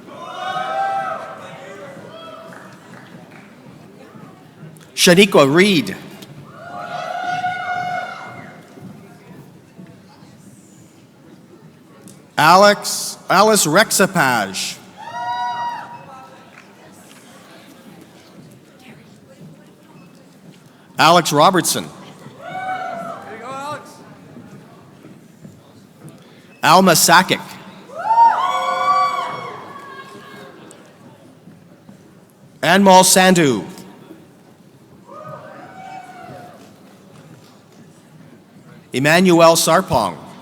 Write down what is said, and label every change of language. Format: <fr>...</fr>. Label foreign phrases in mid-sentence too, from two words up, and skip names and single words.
<en>Shaniqua Reed. Alice Rexapage. Alex Robertson. There you go, Alex. Alma Sakic. Anmol Sandhu. Emmanuel Sarpong.</en>